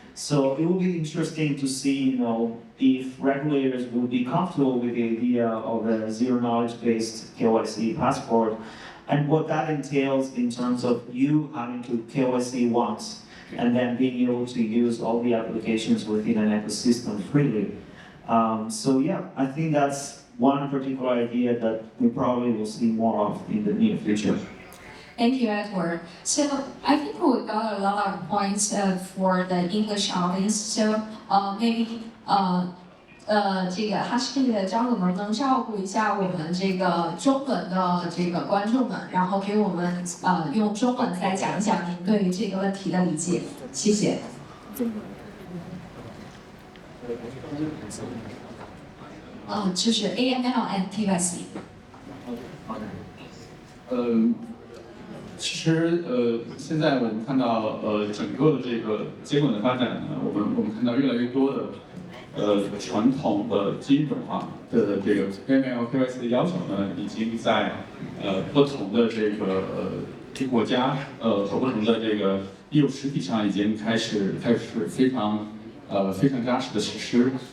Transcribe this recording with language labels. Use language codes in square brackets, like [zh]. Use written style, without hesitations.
[en] So it will be interesting to see, if regulators will be comfortable with the idea of a zero-knowledge-based KYC passport, and what that entails in terms of you having to KYC once, and then being able to use all the applications within an ecosystem freely. So yeah, I think that's one particular idea that we probably will see more of in the near future. Thank you, Edward. So I think we got a lot of points for the English audience. So maybe [zh] 这个哈士奇的张总能不能照顾一下我们这个中文的这个观众们，然后给我们用中文再讲一讲您对于这个问题的理解，谢谢。就是 [en] AML and KYC。 [zh] 其实现在我们看到整个的这个监管的发展呢，我们看到越来越多的传统的金融的这个 AML KYC 的要求呢，已经在不同的这个国家和不同的这个业务实体上已经开始非常扎实的实施。